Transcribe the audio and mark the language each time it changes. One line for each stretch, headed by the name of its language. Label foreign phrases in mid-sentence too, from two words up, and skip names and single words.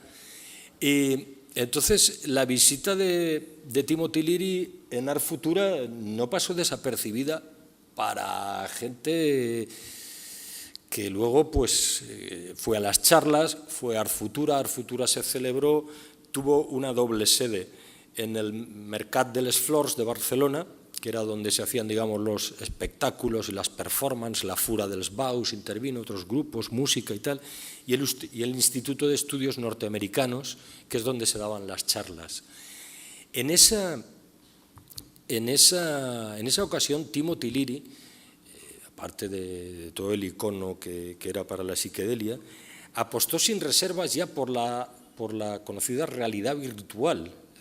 Spanish: Y entonces, la visita de Timothy Leary en Art Futura no pasó desapercibida para gente que luego pues, fue a las charlas, fue a Art Futura se celebró, tuvo una doble sede en el Mercat de les Flors de Barcelona, que era donde se hacían, digamos, los espectáculos y las performances, la Fura dels Baus, intervino otros grupos, música y tal, y el Instituto de Estudios Norteamericanos, que es donde se daban las charlas. En esa ocasión, Timothy Leary, aparte de todo el icono que era para la psiquedelia, apostó sin reservas ya por la conocida realidad virtual,